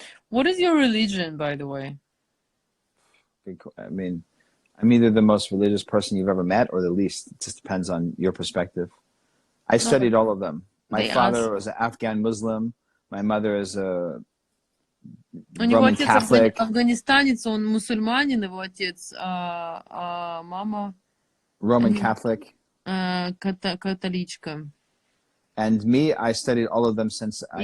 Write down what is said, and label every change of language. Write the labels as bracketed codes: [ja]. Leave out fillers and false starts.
[en] What is your religion, by the way? I mean, I'm either the most religious person you've ever met or the least. It just depends on your perspective. I studied all of them. My father was an Afghan Muslim. My mother is a Roman Catholic. [ru] Афганистанец, он мусульманин, его отец, а мама... [en] Roman Catholic. [ru] Католичка. [en] And me, I studied all of them since I